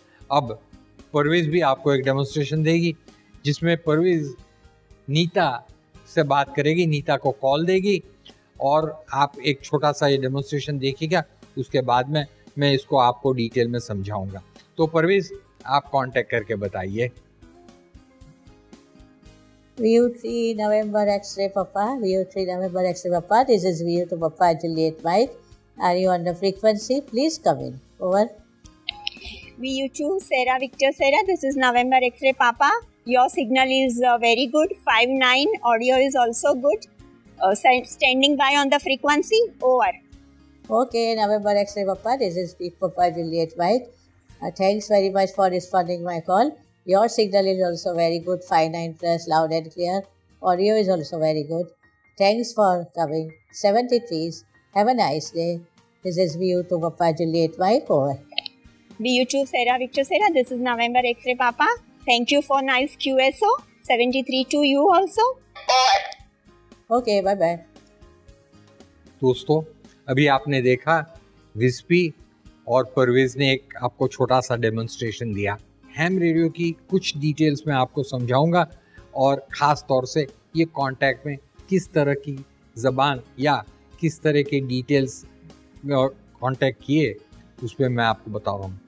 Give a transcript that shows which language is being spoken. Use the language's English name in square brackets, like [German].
[Hindi] अब परवेज़ भी आपको एक डेमोन्स्ट्रेशन देगी जिसमें परवेज़ नीता से बात करेगी, नीता को कॉल देगी और आप एक छोटा सा ये डेमोन्स्ट्रेशन देखिएगा। उसके बाद में मैं इसको आपको डिटेल में समझाऊंगा। तो परवेज़, आप कांटेक्ट करके बताइए। [English] VU3 November X-ray Papa, VU3 November X-ray Papa, this is VU2 Papa Juliet White. Are you on the frequency? Please come in. Over. VU2 Sarah Victor Sarah. This is November X-ray Papa. Your signal is very good. 59. Audio is also good. Standing by on the frequency. Over. Okay, November X-ray Papa, this is Papa Juliet White. Thanks very much for responding my call. Your signal is also very good, 59 plus, loud and clear. Audio is also very good. Thanks for coming. 73. Have a nice day. This is VU2 Papa Juliet White. Over. VU2 Sarah Victor Sarah. This is November X-ray Papa. Thank you for nice QSO. 73 to you also. Over. Okay, bye-bye. [Hindi] दोस्तों, अभी आपने देखा विस्पी और परवेज ने एक आपको छोटा सा डेमोन्स्ट्रेशन दिया। हैम रेडियो की कुछ डिटेल्स मैं आपको समझाऊंगा और ख़ास तौर से ये कॉन्टैक्ट में किस तरह की ज़बान या किस तरह के डिटेल्स कॉन्टैक्ट किए उस पर मैं आपको बता रहा हूँ।